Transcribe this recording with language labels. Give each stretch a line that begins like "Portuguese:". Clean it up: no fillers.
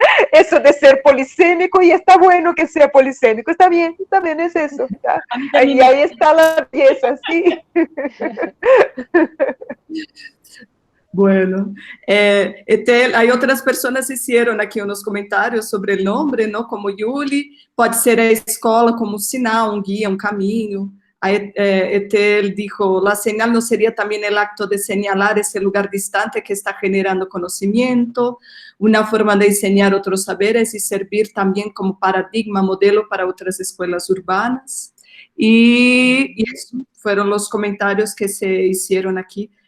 Spanish: Eso de ser polisémico, y está bueno que sea polisémico, está bien, es eso. Y ahí está la pieza, sí. Bueno, Etel, hay otras personas que hicieron aquí unos comentarios sobre el nombre, ¿no?
Portuguese: Como Yuli, pode ser a escola como um sinal, um guia, um caminho.
Spanish: A Etel dijo, la señal no sería también el acto de señalar ese lugar distante que está generando conocimiento, una forma de enseñar otros saberes y servir también como paradigma, modelo para otras escuelas urbanas. Y eso fueron los comentarios que se hicieron aquí.